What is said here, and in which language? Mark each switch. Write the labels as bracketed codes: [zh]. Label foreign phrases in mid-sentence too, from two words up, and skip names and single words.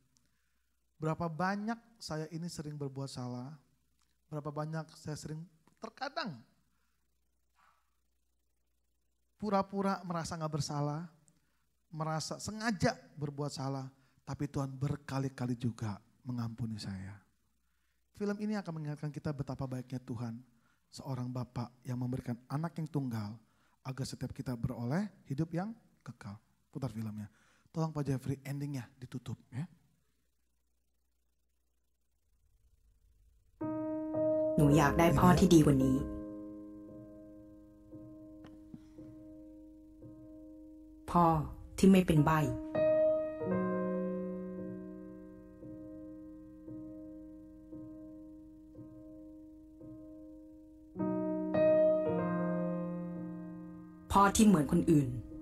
[id] Berapa banyak saya ini sering berbuat salah, berapa banyak saya sering terkadang pura-pura merasa gak bersalah, merasa sengaja berbuat salah, tapi Tuhan berkali-kali juga mengampuni saya. Film ini akan mengingatkan kita betapa baiknya Tuhan, seorang Bapa yang memberikan anak yang tunggal, agar setiap kita beroleh hidup yang kekal. Putar filmnya. Tolong Pak Jeffrey endingnya ditutup ya. [th] หนูอยากได้พ่อที่ดีกว่านี้พ่อที่ไม่เป็นใบ้พ่อที่เหมือนคนอื่น